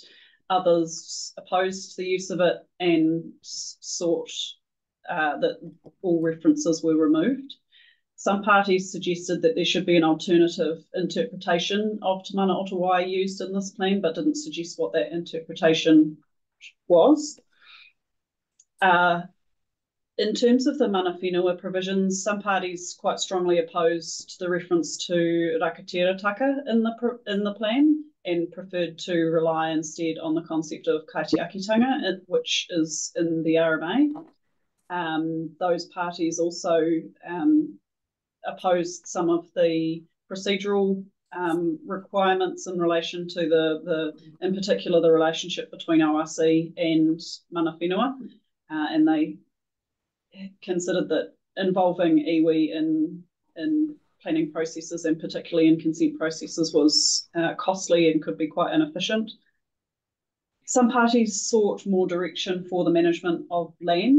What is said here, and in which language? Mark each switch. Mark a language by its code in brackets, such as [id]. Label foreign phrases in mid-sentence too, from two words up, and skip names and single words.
[en] Others opposed the use of it and sought that all references were removed. Some parties suggested that there should be an alternative interpretation of Te Mana o Te Wai used in this plan, but didn't suggest what that interpretation was. In terms of the [mi] mana whenua [en] provisions, some parties quite strongly opposed the reference to [mi] Rakatira Taka [en] in the plan and preferred to rely instead on the concept of kaitiakitanga, which is in the RMA. Those parties also opposed some of the procedural requirements in relation to in particular, the relationship between ORC and [mi] mana whenua, [en] and they considered that involving iwi in planning processes and particularly in consent processes was costly and could be quite inefficient. Some parties sought more direction for the management of land.